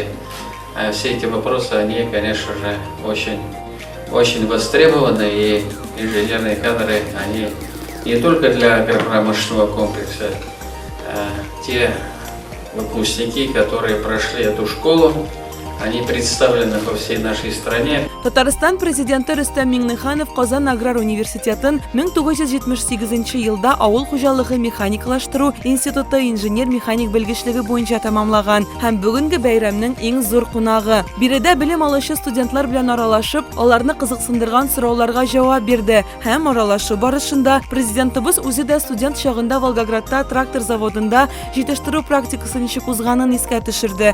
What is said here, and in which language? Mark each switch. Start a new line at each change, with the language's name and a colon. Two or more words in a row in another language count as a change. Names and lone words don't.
Russian: Все эти вопросы, они, конечно же, очень востребованы, и инженерные кадры, они не только для агропромышленного комплекса. Те выпускники, которые прошли эту школу, они представлены по всей нашей стране.
Tatar: Татарстан президенты Рөстәм Миңнеханов Казан аграр университетын 1978 елда авыл хуҗалыгы механикалаштыру институты инженер-механик белгечлеге буенча тәмамлаган һәм бүгенге бәйрәмнең иң зур кунагы. Биредә белем алучы студентлар белән аралашып, аларны кызыксындырган сорауларга җавап бирде һәм аралашу барышында президентыбыз үзе дә студент чагында Волгоградта трактор заводында җитештерү практикасын ничек узганын искә төшерде.